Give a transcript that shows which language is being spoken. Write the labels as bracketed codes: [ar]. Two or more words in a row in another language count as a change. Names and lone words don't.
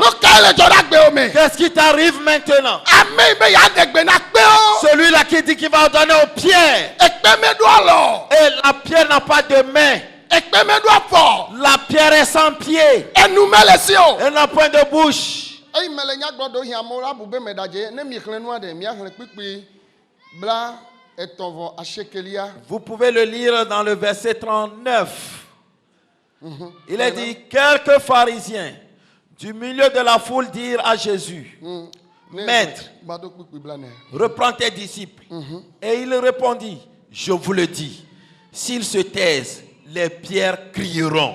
[fr] Qu'est-ce qui t'arrive maintenant? Celui-là qui dit qu'il va donner aux pierres. Et la pierre n'a pas de main. La pierre est sans pied. Elle n'a point de bouche. [ee] Ei mele nyagblɔɖo hi amewo la bube me ɖadze ne mi xlẽ nua ɖe mia xlẽ kpikpi bla etɔ̃ vɔ asiekelia. [fr] Vous pouvez le lire dans le verset 39. Il est dit, quelques pharisiens du milieu de la foule dirent à Jésus, Maître, reprends tes disciples. Et il répondit, je vous le dis, s'ils se taisent, les pierres crieront.